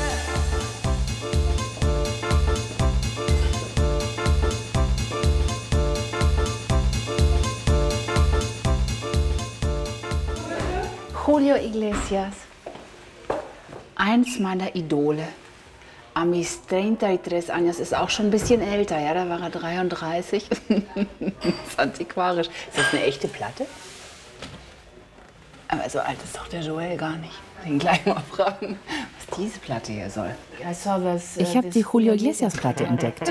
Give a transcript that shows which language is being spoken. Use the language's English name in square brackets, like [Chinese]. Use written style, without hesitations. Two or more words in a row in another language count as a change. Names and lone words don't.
[German] Julio Iglesias. Eins meiner Idole. [Spanish] A mis 33 años, [German] ist auch schon ein bisschen älter, ja, da war er 33. Das ist antiquarisch. Ist das eine echte Platte? Aber so alt ist doch der Joel gar nicht. Ich will ihn gleich mal fragen, was diese Platte hier soll. Ich habe die Julio Iglesias-Platte entdeckt.